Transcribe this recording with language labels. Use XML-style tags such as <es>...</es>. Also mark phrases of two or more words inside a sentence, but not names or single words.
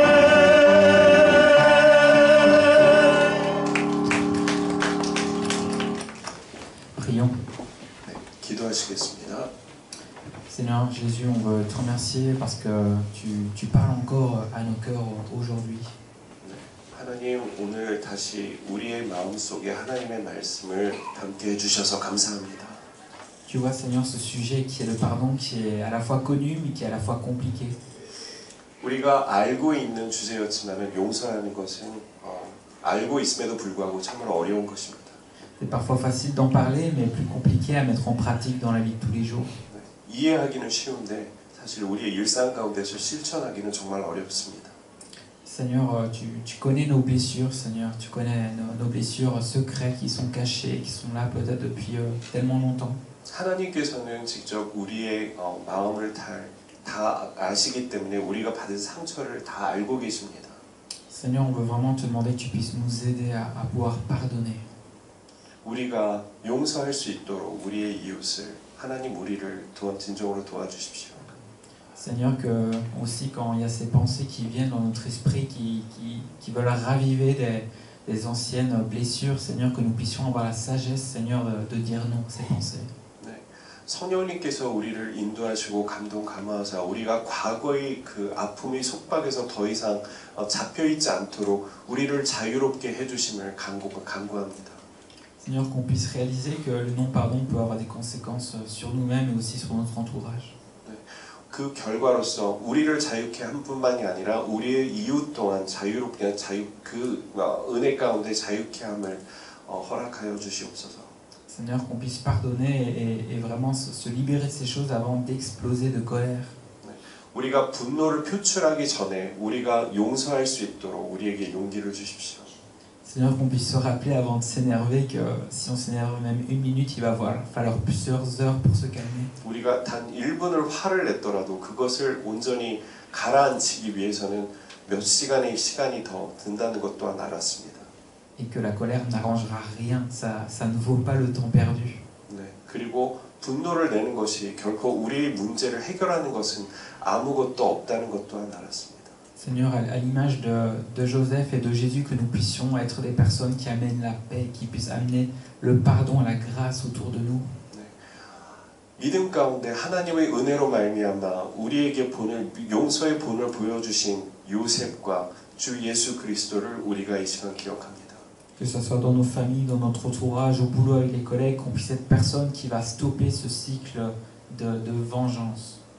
<fr>Prions.</fr> <ko>기도하시겠습니다.</ko> <fr>Seigneur Jésus, on veut te remercier parce que tu parles encore à nos cœurs aujourd'hui.</fr> <ko>하나님, 오늘 다시 우리의 마음속에 하나님의 말씀을 담게 해주셔서 감사합니다.</ko> <fr>Tu vois, Seigneur, ce sujet qui est le pardon, qui est à la fois connu, mais qui est à la fois compliqué.</fr> <ko>우리가 알고 있는 주제였지만 용서하는 것은 알고 있음에도 불구하고 참으로 어려운 것입니다.</ko> <fr>C'est parfois facile d'en parler, mais plus compliqué à mettre en pratique dans la vie de tous les jours.</fr> <ko>이해하기는 쉬운데 사실 우리의 일상 가운데서 실천하기는 정말 어렵습니다.</ko> <fr>Seigneur, tu connais nos blessures, Seigneur. Tu connais nos blessures secrètes qui sont cachées, qui sont là peut-être depuis tellement longtemps.</fr> <ko>하나님께서는 직접 우리의 마음을 다 아시기 때문에 우리가 받은 상처를 다 알고 계십니다.</ko> <fr>Seigneur, on veut vraiment te demander que tu puisses nous aider à pouvoir pardonner.</fr> <ko>우리가 용서할 수 있도록 우리의 이웃을 하나님 우리를 진정으로 도와주십시오.</ko> <fr>Seigneur, que aussi quand il y a ces pensées qui viennent dans notre esprit, qui veulent raviver des anciennes blessures, Seigneur, que nous puissions avoir la sagesse, Seigneur, de dire non à ces pensées.</fr> <ko>성령님께서 우리를 인도하시고 감동 감화하사 우리가 과거의 그 아픔의 속박에서 더 이상 잡혀 있지 않도록 우리를 자유롭게 해주심을 간구합니다.</ko> <fr>Seigneur, qu'on puisse réaliser que le non-pardon peut avoir des conséquences sur nous-mêmes et aussi sur notre entourage.</fr> <ko>그 결과로서 우리를 자유케 한 뿐만이 아니라 우리의 이웃 또한 자유롭게 그 은혜 가운데 자유케 함을 허락하여 주시옵소서.</ko> <fr>Seigneur, qu'on puisse pardonner et vraiment se libérer de ces choses avant d'exploser de colère.</fr> <ko>우리가 분노를 표출하기 전에 우리가 용서할 수 있도록 우리에게 용기를 주십시오.</ko> <fr>Seigneur, qu'on puisse se rappeler avant de s'énerver que si on s'énerve même une minute, il va falloir plusieurs heures pour se calmer.</fr> <ko>우리가 단 1분을 화를 냈더라도 그것을 온전히 가라앉히기 위해서는 몇 시간의 시간이 더 든다는 것 또한 알았습니다.</ko> <fr>Et que la colère n'arrangera rien, ça ne vaut pas le temps perdu.</fr> <ko>네, 그리고 분노를 내는 것이 결코 우리의 문제를 해결하는 것은 아무것도 없다는 것 또한 알았습니다.</ko> <fr>Seigneur, à l'image de Joseph et de Jésus, que nous puissions être des personnes qui amènent la paix, qui puissent amener le pardon, la grâce autour de nous.</fr> <ko>믿음 가운데 하나님의 은혜로 말미암아 우리에게 용서의 본을 보여주신 요셉과 주 예수 그리스도를 우리가 이 시간 기억합니다.</ko> <fr>Que ce soit dans nos familles, dans notre entourage, au boulot avec les collègues, qu'on puisse être personne qui va stopper ce cycle de vengeance.</fr>